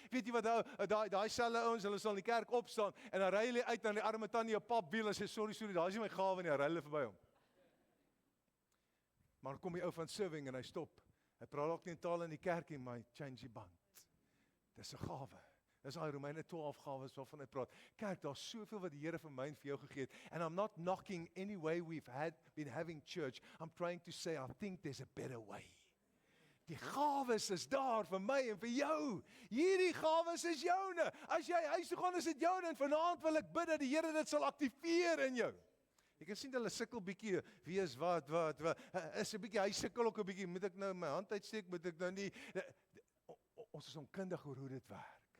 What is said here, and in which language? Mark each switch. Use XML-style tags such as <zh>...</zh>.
<af>Weet jy wat, daai selfe ouens, hulle sal in die kerk opstaan, en dan ry hulle uit na die arme tannie op papwiel, en sê, sorry, daar is nie my gawe nie, hy ry hulle verby hom. Maar kom die ou van serving, en hy stop, hy praat ook nie in taal in die kerk nie, maar hy change die band. Dis 'n gawe. Dis daai Romeine 12 gawes waarvan hy praat. Kerk, daar's soveel wat die Here vir my en vir jou gegee het.</af> <en>And I'm not knocking any way we've been having church. I'm trying to say I think there's a better way.</en> <af>Die gawes is daar vir my en vir jou. Hierdie gawes is joune. As jy huis toe gaan, is dit joune, en vanaand wil ek bid dat die Here dit sal aktiveer in jou. Jy kan sien hulle sukkel bietjie, wie is wat, is 'n bietjie, hy sukkel ook 'n bietjie, moet ek nou my hand uitsteek, moet ek nou nie, ons is onkundig oor hoe dit werk.</af>